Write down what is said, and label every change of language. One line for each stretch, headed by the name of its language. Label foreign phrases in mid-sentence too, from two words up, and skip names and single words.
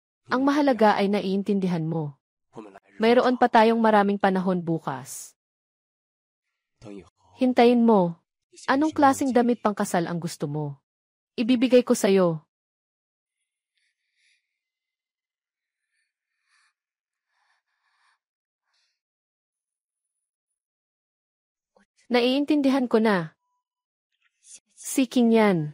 Filipino: Ang mahalaga ay naiintindihan mo.
Chinese: 我们来日
Filipino: Mayroon pa tayong maraming panahon bukas.
Chinese: 等以后，
Filipino: Hintayin mo.
Chinese: 你想
Filipino: Anong
Chinese: 什么样的
Filipino: klaseng
Chinese: 结
Filipino: damit pangkasal ang gusto mo? Ibibigay ko sa'yo. Naiintindihan ko na. Seeking yan.